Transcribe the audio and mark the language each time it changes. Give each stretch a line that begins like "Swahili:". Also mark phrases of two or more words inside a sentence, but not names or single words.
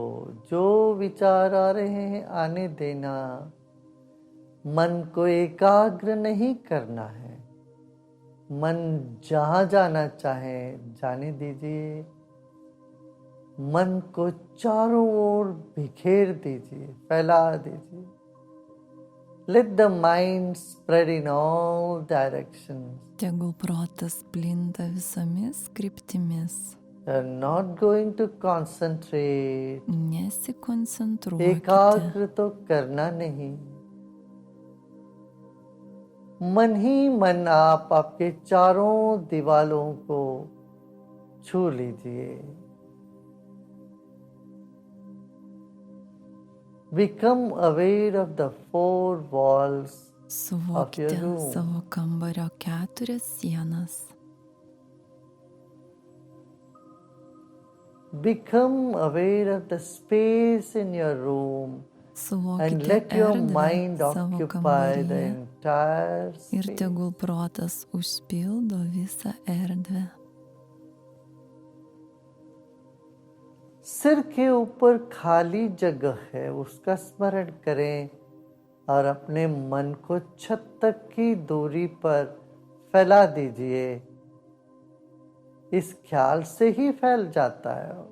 Hindi: जो विचार आ रहे हैं आने देना। मन को एकाग्र नहीं करना है। मन जहाँ जाना चाहे जाने दीजिए। मन को चारों ओर बिखेर दीजिए, फैला दीजिए।
English: Let the mind spread in all directions.
Lithuanian: Tegul protas plinta visomis kryptimis.
English: You're not going to concentrate.
Lithuanian: Nesikoncentruokite.
Hindi: एकाग्र तो करना नहीं। मन ही मन आप आपके चारों दीवालों को छू लीजिए।
English: Become aware of the four walls of
Lithuanian: Suvokite
English: your room.
Lithuanian: savo kambario 4 sienas.
English: Become aware of the space in your room and
Lithuanian: Suvokite
English: let your
Lithuanian: erdvę
English: mind
Lithuanian: savo
English: occupy the
Lithuanian: kambaryje
English: entire
Lithuanian: ir
English: space.
Lithuanian: tegul protas užpildo visą erdvę.
Hindi: सिर के ऊपर खाली जगह है, उसका स्मरण करें और अपने मन को छत तक की दूरी पर फैला दीजिए। इस ख्याल से ही फैल जाता है।